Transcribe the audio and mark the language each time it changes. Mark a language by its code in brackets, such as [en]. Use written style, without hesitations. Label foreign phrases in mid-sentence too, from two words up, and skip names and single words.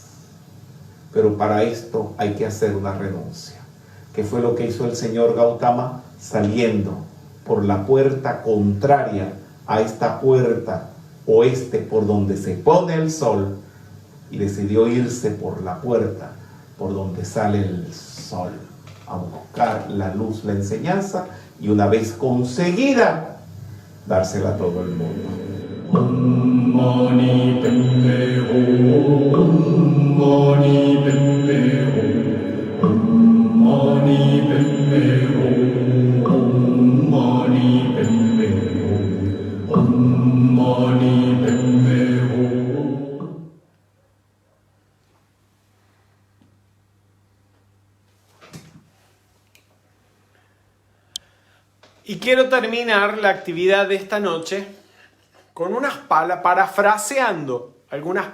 [es] Pero para esto hay que hacer una renuncia, que fue lo que hizo el señor Gautama, saliendo por la puerta contraria a esta puerta oeste por donde se pone el sol, y decidió irse por la puerta por donde sale el sol, a buscar la luz, la enseñanza, y una vez conseguida, dársela a todo el mundo. [sa] ॐ मणि पद्मे हूँ, ॐ मणि पद्मे हूँ, ॐ मणि पद्मे हूँ, ॐ मणि पद्मे हूँ, ॐ मणि पद्मे हूँ. [es] Y quiero terminar la actividad de esta noche con parafraseando algunas